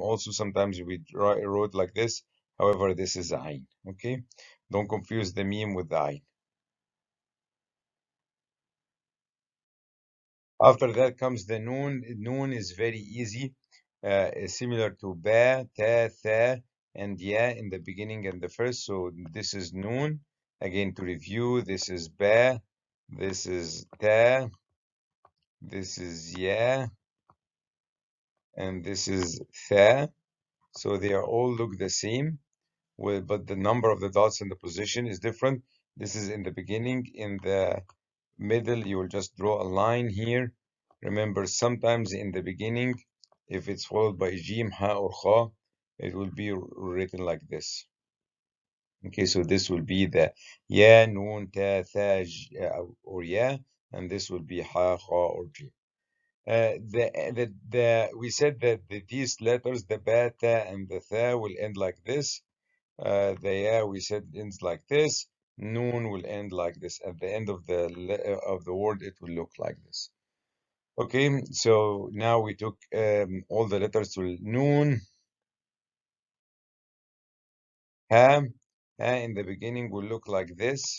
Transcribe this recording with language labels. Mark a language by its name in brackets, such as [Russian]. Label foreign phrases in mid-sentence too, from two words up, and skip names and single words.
[English] Also, sometimes we wrote like this. However, this is ayn. Okay, don't confuse the meme with the ayn. After that comes the noon. Noon is very easy, similar to ba, ta, tha, and ya in the beginning and the first. So this is noon. Again, to review, this is ba, this is ta, this is ya, and this is tha. So they are all look the same, but the number of the dots and the position is different. This is in the beginning. In the middle, you will just draw a line here. Remember, sometimes in the beginning, if it's followed by jim, ha, or kha, it will be written like this. Okay, so this will be the ya, noon, ta, tha, or ya, and this will be ha, kha, or jim. We said that these letters, the ba, ta, and the tha, will end like this. The ya, we said, ends like this. Noon will end like this. At the end of the word, it will look like this. Okay, so now we took all the letters to noon. Ha, ha in the beginning will look like this.